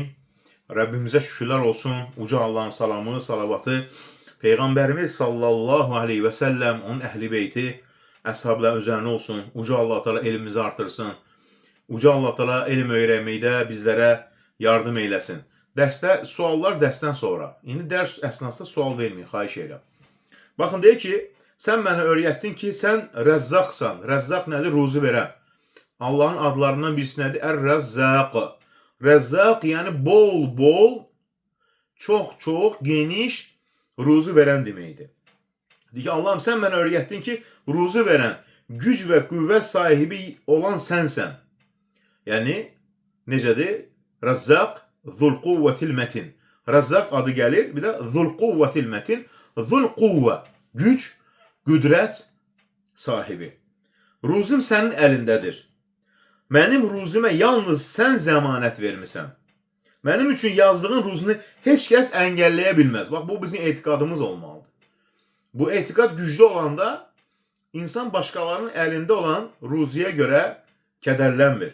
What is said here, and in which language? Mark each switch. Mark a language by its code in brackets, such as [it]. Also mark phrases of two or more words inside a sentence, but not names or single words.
[tr] Rabbimize şükürler olsun. Uca Allah'ın salamı, salavatı. Peygamberimiz [ar] صلى الله عليه وسلم, [tr] onun ehli beyti, əshablar üzerine olsun. Uca Allah Teala elimizi artırsın. Uca Allah Teala [az] elm öyrənməkdə [tr] bizlere yardım eylesin. [az] Dərsdə suallar dərsdən sonra. İndi dərs əsnasında sual verməyin, xahiş edirəm. Baxın, deyir ki, sən mənə öyrətdin ki, sən Rəzzaqsan. Rəzzaq nədir? Ruzi verən. Allahın adlarından birisi nədir? Ər-Rəzzaq. Rəzzaq, yəni bol, çox, geniş ruzi verən deməkdir. Deyir ki, Allahım, sən mənə öyrətdin ki, ruzi verən, güc və qüvvət sahibi olan sənsən. Yəni, necədir? Rəzzaq, [ar] ذو القوة المتين. [tr] Razzaq adı gelir. Bir de [ar] ذو القوة المتين. [tr] Zulquvve. Güç, [az] qüdrət sahibi. Ruzim sənin əlindədir. Mənim ruzimə yalnız sən zəmanət vermisən. Mənim üçün yazdığın ruzunu heç kəs əngəlləyə bilməz. Bax, bu bizim etiqadımız olmalıdır. Bu etiqad güclü olanda insan başqalarının əlində olan ruziyə görə kədərlənmir.